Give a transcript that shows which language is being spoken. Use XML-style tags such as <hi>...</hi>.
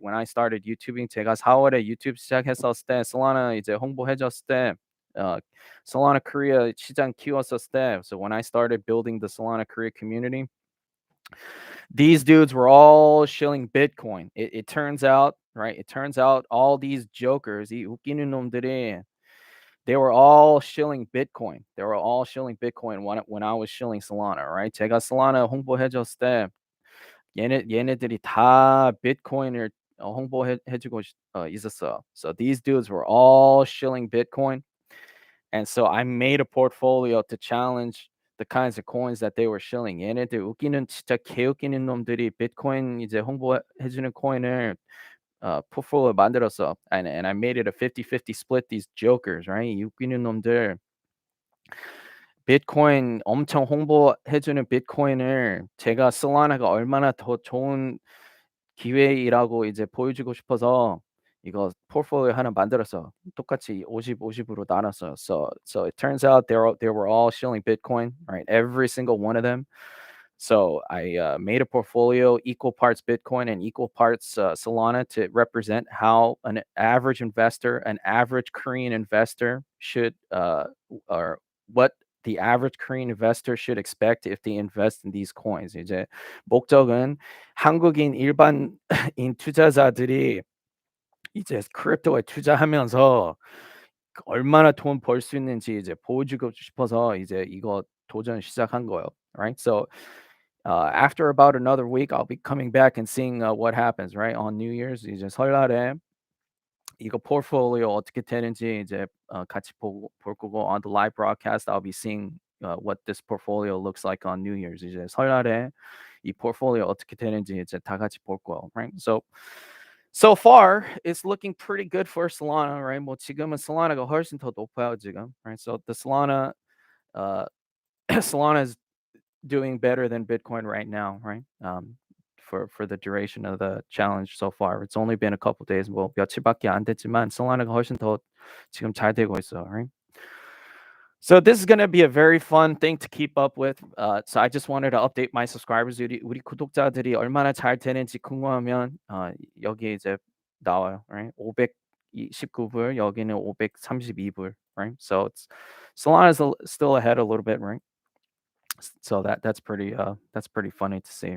<en>When I started YouTubing.</en> <ko>제가 4월에 유튜브 시작했었을 때, Solana 이제 홍보해줬을 때, uh, Solana Korea 시장 키웠었을 때,</ko> <en>so when I started building the Solana Korea community, these dudes were all shilling Bitcoin. It turns out, right? It turns out all these jokers,</en> <ko>이 웃기는 놈들이</ko> <en>they were all shilling Bitcoin. They were all shilling Bitcoin when I was shilling Solana, right?</en> <ko>제가 Solana 홍보해줬을 때 얘네들이 다 Bitcoin을 홍보해주고 있었어.</ko> <en>So these dudes were all shilling Bitcoin, and so I made a portfolio to challenge the kinds of coins that they were shilling.</en> <ko>얘네들 웃기는 진짜 개웃기는 놈들이 Bitcoin 이제 홍보해주는 코인을 portfolio 만들었어.</ko> <en>And I made it a 50-50 split. These jokers, right?</en> <ko>이 웃기는 놈들 비트코인 엄청 홍보해주는 비트코인을 제가 솔라나가 얼마나 더 좋은 기회이라고 이제 보여주고 싶어서 이거 포트폴리오 하나 만들었어. 똑같이 50-50으로 나눴어요.</ko> <en>So it turns out they were all shilling Bitcoin, right? Every single one of them. So I made a portfolio equal parts Bitcoin and equal parts Solana to represent how an average investor, an average Korean investor should or what the average Korean investor should expect if they invest in these coins.</en> <ko>이제 목적은 한국인 일반인 투자자들이 이제 크립토에 투자하면서 얼마나 돈 벌 수 있는지 이제 보여주고 싶어서 이제 이거 도전 시작한 거예요.</ko> <en>Right? So after about another week, I'll be coming back and seeing what happens. Right? On New Year's</en> <ko>이제 설날에 이거 포트폴리오 어떻게 되는지 이제 같이 볼 거고</ko> <en>on the live broadcast I'll be seeing what this portfolio looks like on New Year's.</en> <ko>이제 설날에 이 포트폴리오 어떻게 되는지 이제 다 같이 볼 거예요.</ko> <en>Right? So far it's looking pretty good for Solana. Right?</en> <ko>뭐 지금은 Solana가 훨씬 더 높아요 지금.</ko> <en>Right? So the Solana uh, Solana is doing better than Bitcoin right now. Right? For the duration of the challenge so far. It's only been a couple days.</en> <ko>뭐 며칠밖에 안 됐지만 Solana가 훨씬 더 지금 잘 되고 있어.</ko> <en>Right? So this is going to be a very fun thing to keep up with. So I just wanted to update my subscribers.</en> <ko>우리 구독자들이 얼마나 잘 되는지 궁금하면 여기 이제 나와요.</ko> <en>Right?</en> <ko>519불, 여기는 532불. Right?</ko> <en>So it's Solana is still ahead a little bit. Right? So that's pretty funny to see.</en>